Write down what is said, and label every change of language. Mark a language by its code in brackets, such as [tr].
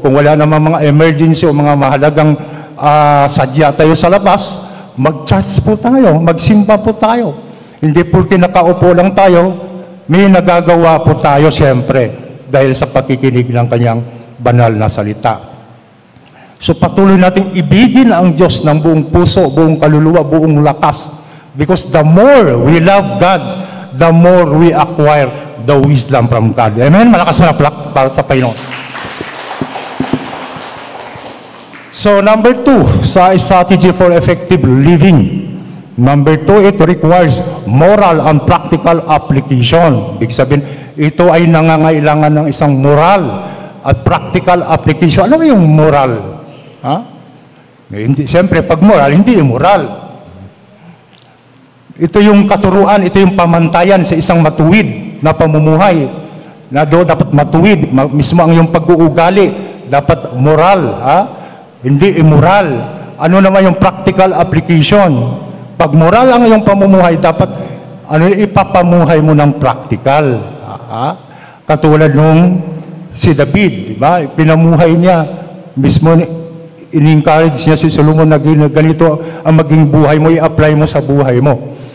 [tl] Kung wala namang mga emergency o mga mahalagang sadya tayo sa labas, mag-charge po tayo, magsimba po tayo. Hindi po kinakaupo lang tayo, may nagagawa po tayo siyempre dahil sa pakikinig ng kanyang banal na salita. So patuloy nating ibigin ang Diyos ng buong puso, buong kaluluwa, buong lakas. [en] Because the more we love God, the more we acquire the wisdom from God. [tl] Amen? Malakas na plak para sa Panginoon. So number 2, sa strategy for effective living. [en] Number 2, it requires moral and practical application. [tl] Ibig sabihin, ito ay nangangailangan ng isang moral at practical application. Ano yung moral? Ha? Hindi, siyempre, pag moral, hindi immoral. Ito yung katuruan, ito yung pamantayan sa isang matuwid na pamumuhay. Na doon dapat matuwid, mismo ang yung pag-uugali, dapat moral. Ha? Hindi immoral. Ano naman yung practical application? Pag moral ang iyong pamumuhay, dapat ipapamuhay mo ng practical. Katulad nung si David, di ba? Pinamuhay niya, mismo in-encourage niya si Solomon na ganito ang maging buhay mo, i-apply mo sa buhay mo.